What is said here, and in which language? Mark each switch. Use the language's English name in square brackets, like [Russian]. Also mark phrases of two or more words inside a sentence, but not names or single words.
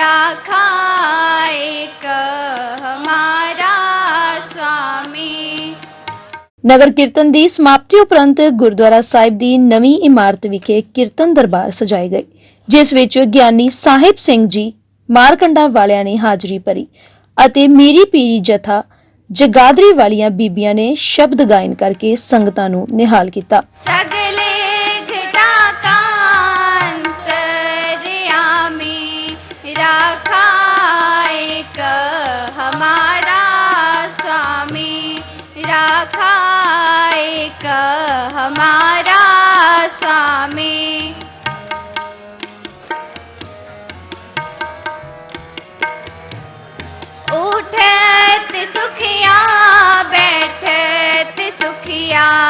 [Hindi] राखा एक हमारा स्वामी। [Punjabi] ਨਗਰ ਕੀਰਤਨ ਦੀ ਸਮਾਪਤੀ ਉਪਰੰਤ ਗੁਰਦੁਆਰਾ ਸਾਹਿਬ ਦੀ ਨਵੀਂ ਇਮਾਰਤ ਵਿਖੇ ਕੀਰਤਨ ਦਰਬਾਰ ਸਜਾਏ ਗਏ, ਜਿਸ ਵਿੱਚ ਗਿਆਨੀ ਸਾਹਿਬ ਸਿੰਘ ਜੀ ਮਾਰਕੰਡਾ ਵਾਲਿਆਂ ਨੇ ਹਾਜ਼ਰੀ ਭਰੀ ਅਤੇ ਮੀਰੀ ਪੀਰੀ ਜਥਾ ਜਗਾਦਰੀ ਵਾਲੀਆਂ ਬੀਬੀਆਂ ਨੇ ਸ਼ਬਦ ਗਾਇਨ ਕਰਕੇ ਸੰਗਤਾਂ ਨੂੰ ਨਿਹਾਲ ਕੀਤਾ। [Hindi] सगले घटाकांतर्यामी राखा एक हमारा स्वामी। राखा एक हमारा स्वामी। उठत सुखिया बैठत सुखिया।